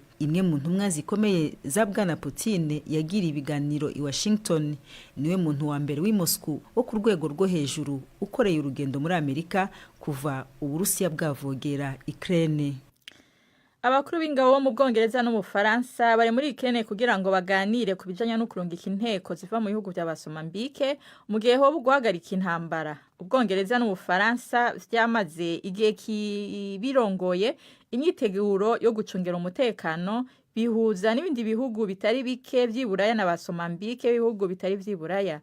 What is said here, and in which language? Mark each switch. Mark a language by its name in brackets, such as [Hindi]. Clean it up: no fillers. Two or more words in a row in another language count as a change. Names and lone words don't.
[Rundi] Imwe mu ntumwa zikomeye za Bwana Putin yagiriye ibiganiro i Washington, niwe muntu wa mbere w'i Moscow wo ku rwego rwo hejuru ukoreye urugendo muri Amerika kuva Uburusiya bwavogera Ukraine. Abakuru b'ingabo bo mu Bwongereza no mu Faransa bari muri Ukraine kugira ngo baganire ku bijanye no kurungika inteko ziva mu bihugu by'Abasomambike mu gihe ho guhagarika intambara. Ubwongereza no mu Faransa vyamaze igihe birongoye imyiteguro yo gucungera umutekano bihuza n'ibindi bihugu bitari bike vy'Iburaya n'Abasomambike bihugu bitari vy'Iburaya.